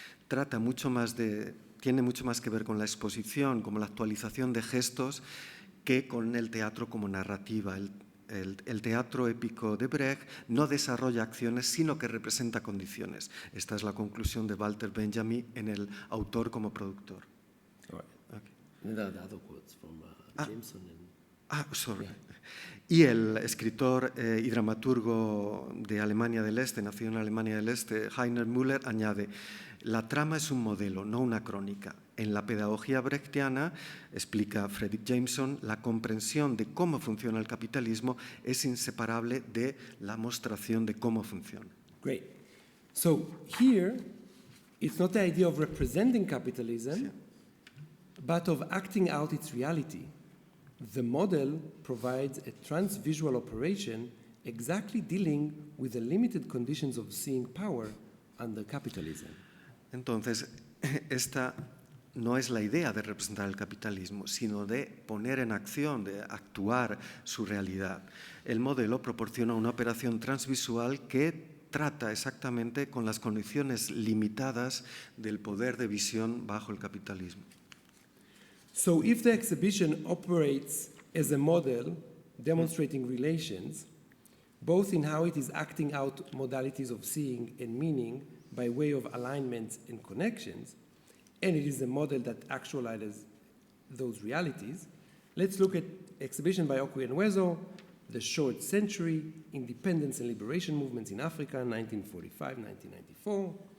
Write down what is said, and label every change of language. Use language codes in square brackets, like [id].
[es] Tiene mucho más que ver con la exposición, como la actualización de gestos, que con el teatro como narrativa. El teatro épico de Brecht no desarrolla acciones, sino que representa condiciones. Esta es la conclusión de Walter Benjamin en el autor como productor. [en] And there are the other quotes from Jameson. Sorry. [es] Y el escritor y dramaturgo de Alemania del Este, nacido en Alemania del Este, Heiner Müller, añade: la trama es un modelo, no una crónica. En la pedagogía brechtiana, explica Frederick Jameson, la comprensión de cómo funciona el capitalismo es inseparable de la mostración de cómo funciona. [en] Great. So here, it's not the idea of representing capitalism, but of acting out its reality. The model provides a transvisual operation exactly dealing with the limited conditions of seeing power under capitalism. [es] Entonces, esta no es la idea de representar el capitalismo, sino de poner en acción, de actuar su realidad. El modelo proporciona una operación transvisual que trata exactamente con las condiciones limitadas del poder de visión bajo el capitalismo. [en] So if the exhibition operates as a model demonstrating relations, both in how it is acting out modalities of seeing and meaning by way of alignments and connections, and it is a model that actualizes those realities, let's look at exhibition by Okwi and Wezo, The Short Century, Independence and Liberation Movements in Africa, 1945-1994.